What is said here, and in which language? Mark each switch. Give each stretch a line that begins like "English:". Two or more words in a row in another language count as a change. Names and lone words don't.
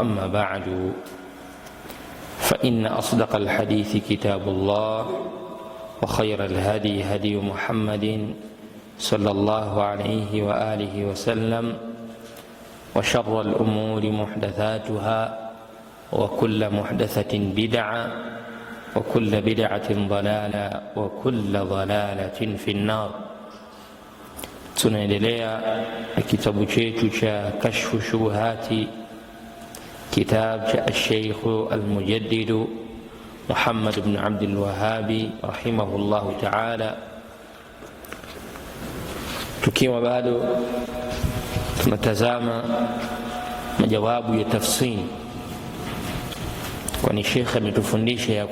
Arabic: أما بعد، فإن أصدق الحديث كتاب الله، وخير الهدي هدي محمد صلى الله عليه وآله وسلم، وشر الأمور محدثاتها، وكل محدثة بدعة، وكل بدعة ضلالة، وكل ضلالة في النار.
Swahili: Tunaendelea na kitabu chetu cha Kashfu Shubuhati, kitabu cha Sheikh al-Mujaddid Muhammad ibn Abdul Wahhab
Arabic: رحمه الله تعالى,
Swahili: tukiwa bado tunatazama majawabu ya tafsiri, kwani Sheikh ametufundisha ya